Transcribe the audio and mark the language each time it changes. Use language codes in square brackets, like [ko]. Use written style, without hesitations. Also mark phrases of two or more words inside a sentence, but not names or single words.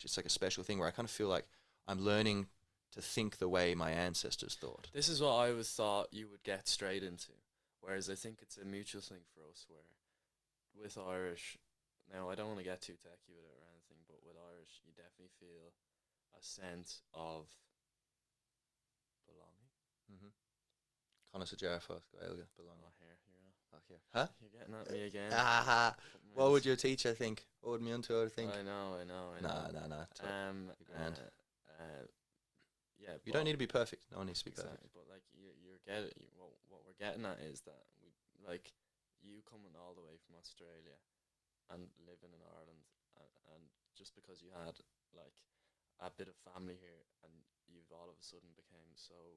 [en] It's like a special thing where I kind of feel like I'm learning to think the way my ancestors thought. This is what I always thought you would get straight into, whereas I think it's a mutual thing for us. Where with Irish, now I don't want to get too techy with it or anything, but with Irish, you definitely feel a sense of belonging. Mm-hmm. Conor Gaeilge, belonging. Oh, here. Oh, here. Huh? You're getting at me again. What would your teacher think? What would my tutor think? I know. No. Yeah. You don't need to be perfect. No one needs to be exactly, perfect. But like you're getting what we're getting at is that we like you coming all the way from Australia and living in Ireland, and just because you had like a bit of family here, and you've all of a sudden became so